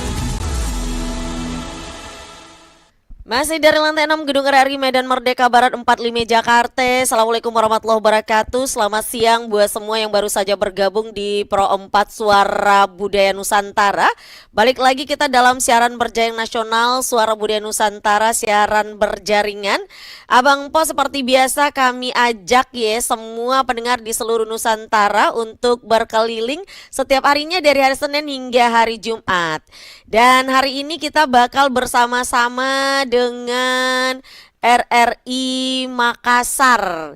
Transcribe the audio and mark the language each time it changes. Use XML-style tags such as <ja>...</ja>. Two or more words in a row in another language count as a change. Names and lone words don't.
<id>Masih dari lantai 6 Gedung RRI Medan Merdeka Barat 45 Jakarta.</id> <ar>السلام عليكم ورحمة الله وبركاته.</ar> <id>Selamat siang buat semua yang baru saja bergabung di Pro 4 Suara Budaya Nusantara. Balik lagi kita dalam siaran berjaring nasional Suara Budaya Nusantara, siaran berjaringan. Abang Po, seperti biasa kami ajak ya semua pendengar di seluruh Nusantara untuk berkeliling setiap harinya dari hari Senin hingga hari Jumat. Dan hari ini kita bakal bersama-sama dengan RRI Makassar.</id>